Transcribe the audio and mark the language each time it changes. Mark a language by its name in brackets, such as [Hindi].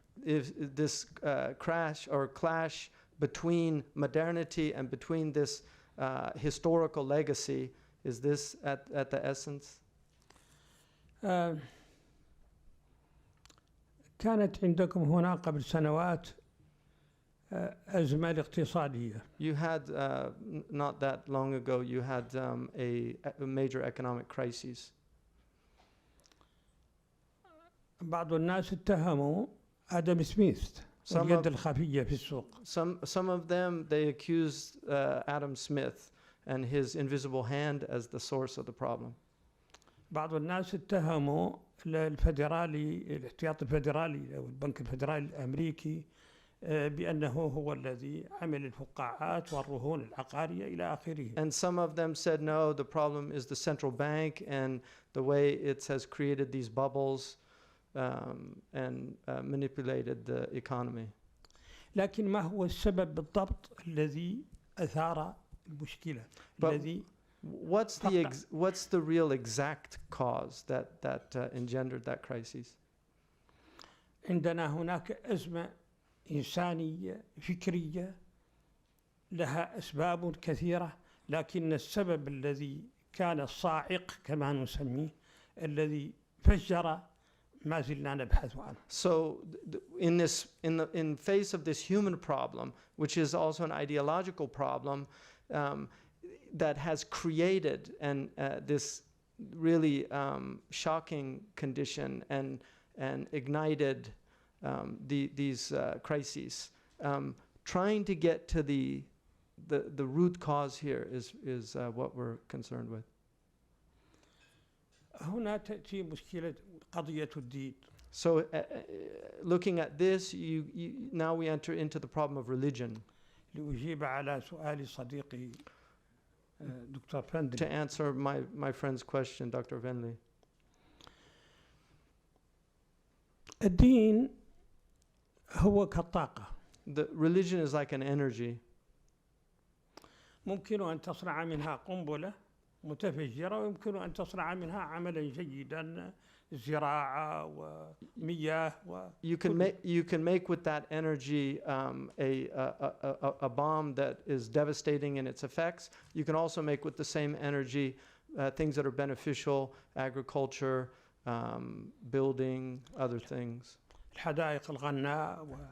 [English] is this crash or clash between modernity and between this historical legacy, is this at the essence? [Arabic] كانت عندكم هنا قبل سنوات أزمة اقتصادية. [English] You had, not that long ago, you had a major economic crisis. [Arabic] بعض الناس اتهموا آدم سميث اليد الخفية في السوق. [English] Some of them, they accused Adam Smith and his invisible hand as the source of the problem. [Arabic] بعض الناس اتهموا الفدرالي الاحتياطي الفدرالي أو البنك الفدرالي الأمريكي بأنه هو الذي عمل الفقاعات والرهون العقارية إلى آخره. [English] And some of them said, no, the problem is the central bank and the way it has created these bubbles and manipulated the economy. [Arabic] لكن ما هو السبب بالضبط الذي أثار المشكلة؟ الذي [English] What's the real exact cause that engendered that crisis? [Arabic] عندنا هناك أزمة إنسانية فكرية لها أسباب كثيرة، لكن السبب الذي كان الصاعق كما نسميه الذي فجر ما زلنا نبحث عنه. [English] So in face of this human problem, which is also an ideological problem, that has created this really shocking condition and ignited these crises. Trying to get to the root cause here is what we're concerned with. [Arabic] هنا تأتي مشكلة قضية الدين. [English] So looking at this, now we enter into the problem of religion. [Arabic] لأجيب على سؤال صديقي دكتور فندلي. [English] To answer my friend's question, Dr. Venley. [Arabic] الدين هو كالطاقة. [English] The religion is like an energy. [Arabic] ممكن أن تصنع منها قنبلة متفجرة ويمكن أن تصنع منها عملا جيدا زراعة ومياه [English] You can make with that energy a bomb that is devastating in its effects. You can also make with the same energy things that are beneficial, agriculture, building, other things. [Arabic] الحدائق الغناء